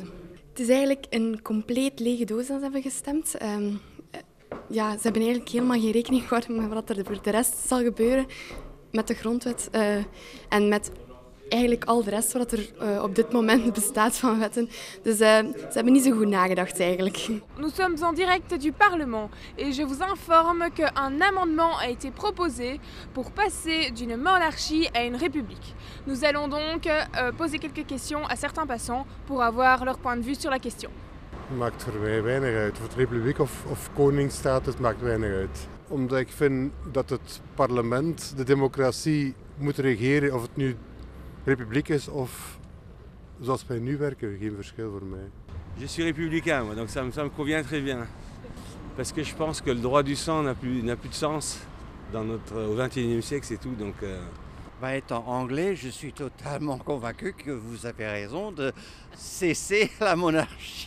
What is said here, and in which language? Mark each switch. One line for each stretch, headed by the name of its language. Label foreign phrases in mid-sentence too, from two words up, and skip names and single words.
Dutch: Het is eigenlijk een compleet lege doos dat ze hebben gestemd. Ze hebben eigenlijk helemaal geen rekening gehouden met wat er voor de rest zal gebeuren met de grondwet en met eigenlijk al de rest wat er op dit moment bestaat van wetten. Dus ze hebben niet zo goed nagedacht eigenlijk.
French: Nous sommes en direct du Parlement et je vous informe qu'un amendement a été proposé pour passer d'une monarchie à une république. Nous allons donc poser quelques questions à certains passants pour avoir leur point de vue sur la question.
Dutch: Het maakt voor mij weinig uit. Of het republiek of koningsstaat, het maakt weinig uit. Omdat ik vind dat het parlement, de democratie, moet regeren of het nu republiek is of zoals wij nu werken, geen verschil voor mij.
French: Je suis républicain, moi, donc ça me convient très bien. Parce que je pense que le droit du sang n'a plus de sens au XXIe siècle, c'est tout. Donc Va être en anglais, je suis totalement convaincu que vous avez raison de cesser la monarchie.